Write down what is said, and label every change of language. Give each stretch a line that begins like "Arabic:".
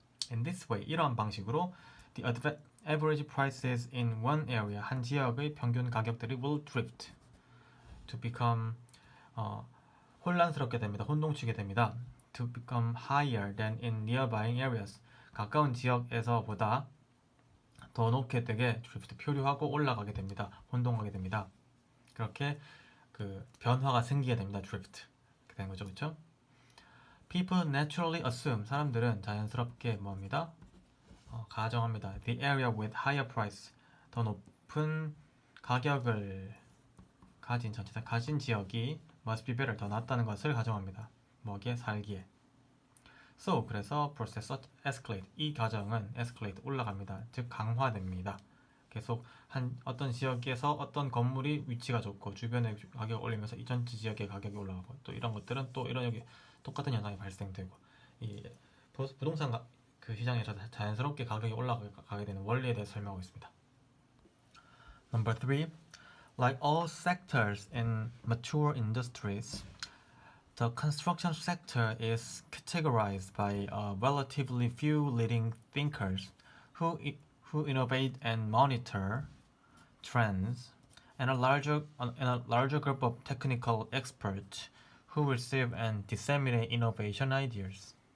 English: In this way,
Korean: 이러한 방식으로
English: the average prices in one area,
Korean: 한 지역의 평균 가격들이
English: will drift to become
Korean: 혼란스럽게 됩니다. 혼동치게 됩니다.
English: To become higher than in nearby areas.
Korean: 가까운 지역에서보다 더 높게 되게 drift 표류하고 올라가게 됩니다. 혼동하게 됩니다. 그렇게 그 변화가 생기게 됩니다. drift. 그렇게 된 거죠. 그렇죠?
English: People naturally assume.
Korean: 사람들은 자연스럽게 뭐합니다? 가정합니다.
English: The area with higher price.
Korean: 더 높은 가격을 가진 지역이
English: must be better.
Korean: 더 낫다는 것을 가정합니다. 뭐기에? 살기에.
English: So,
Korean: 그래서
English: process escalate.
Korean: 이 과정은 escalate 올라갑니다. 즉 강화됩니다. 계속 어떤 지역에서 어떤 건물이 위치가 좋고 주변의 가격을 올리면서 이 전체 지역의 가격이 올라가고 또 이런 것들은 또 이런 여기 똑같은 현상이 발생되고 이 부동산 그 시장에서 자연스럽게 가격이 올라가게 되는 원리에 대해서 설명하고 있습니다.
English: Number 3. Like all sectors in mature industries, the construction sector is categorized by relatively few leading thinkers who innovate and monitor trends, and a larger group of technical experts who receive and disseminate innovation ideas.